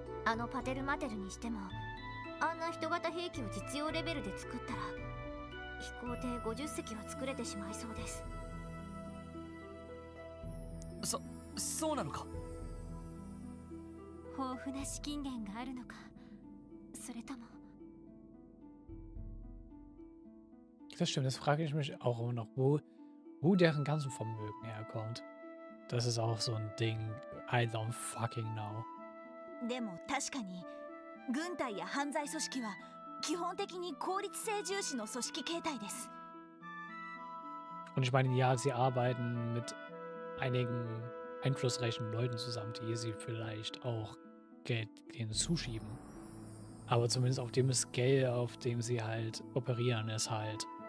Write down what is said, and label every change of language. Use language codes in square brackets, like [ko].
[ja] あのパテルマテルにしても、あんな人型兵器を実用レベルで作ったら飛行艇50隻は作れてしまいそうです。そうなのか。豊富な資金源があるのか、それとも。 [de] Das stimmt, das frage ich mich auch immer noch, wo deren ganzen Vermögen herkommt. Das ist auch so ein Ding. [en] I don't fucking know. [ja] でも確かに軍隊や犯罪組織は基本的に効率性重視の組織形態です。 [de] Und ich meine, ja, sie arbeiten mit einigen einflussreichen Leuten zusammen, die sie vielleicht auch Geld hinzuschieben. Aber zumindest auf dem Scale, auf dem sie halt operieren, ist halt.